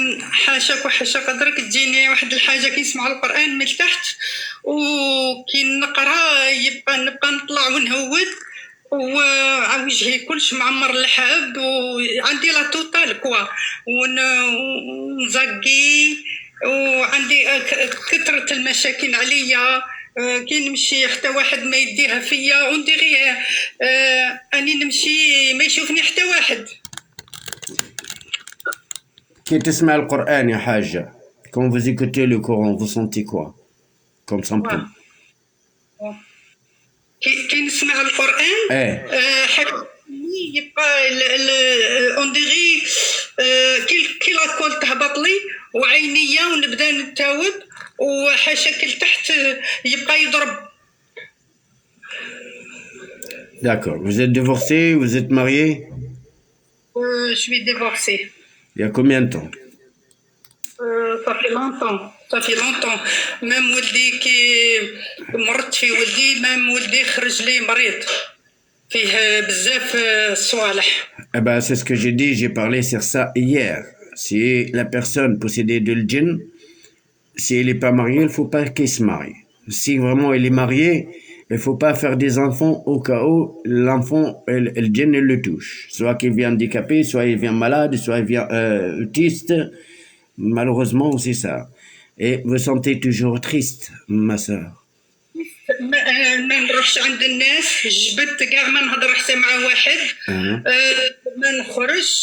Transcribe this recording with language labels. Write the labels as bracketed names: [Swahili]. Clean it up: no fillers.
[Arabic] حاشاك وحاشا قدرك تجيني واحد الحاجة كي نسمع القرآن من التحت وكي نقرا نبقى نطلع ونهود ووجهي كلش معمر اللحاب وعندي لا توتال كوا ونزقي وعندي كثرة المشاكل عليا. كي نمشي حتى واحد ما يديها فيا ونديري اني نمشي ما يشوفني حتى واحد. كي تسمع القرآن يا حاجة [French] quand vous écoutez le Coran vous sentez quoi comme symptôme [Arabic] كي نسمع القرآن ايه حاجة يبقى اون ديغي كي لاكول تهبط لي وعينيا ونبدا نتاوب وحاشاك لتحت يبقى يضرب. [French] D'accord. Vous êtes divorcé, vous êtes marié? Je suis divorcée. Il y a combien de temps? Ça fait longtemps. Ça fait longtemps. [Arabic] même ولدي كي مرضت في ولدي même ولدي خرج لي مريض فيه بزاف صوالح. [French] Eh ben, c'est ce que j'ai dit, j'ai parlé sur ça hier. Si la personne possédée de l'djinn, si elle n'est pas mariée, il ne faut pas qu'elle se marie. Si vraiment elle est mariée, il ne faut pas faire des enfants au cas où l'enfant, le djinn, il le touche. Soit qu'il vient handicapé, soit il vient malade, soit il vient autiste. Malheureusement, c'est ça. Et vous sentez toujours triste, ma sœur. [Arabic] ما نروحش عند الناس جبت كاع ما نهضر حتى مع واحد ما نخرج